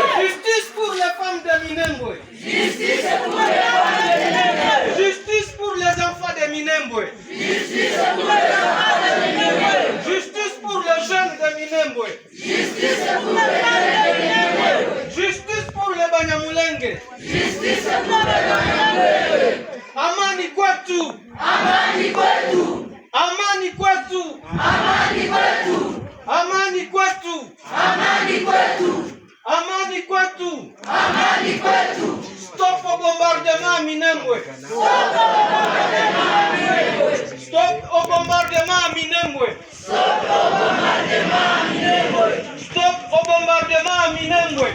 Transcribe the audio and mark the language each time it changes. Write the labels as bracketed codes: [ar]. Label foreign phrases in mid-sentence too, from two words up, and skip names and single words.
[fr] Justice pour les femmes de Minembwe. Justice pour les femmes de Minembwe. Justice pour les enfants de Minembwe. Justice pour les enfants de Minembwe. Justice pour les jeunes de Minembwe. Justice pour les jeunes de Minembwe. Justice pour les Banyamulenge. Justice pour les Banyamulenge. [sw] Amani kwetu. Amani kwetu. Amani kwetu. Amani kwetu. Amani kwetu. Amani kwetu. Amani kwetu. Amani kwetu. [fr] Stop au bombardement à Minembwe. Stop au bombardement à Minembwe. Stop au bombardement à Minembwe. Stop au bombardement à Minembwe. Stop au bombardement à Minembwe.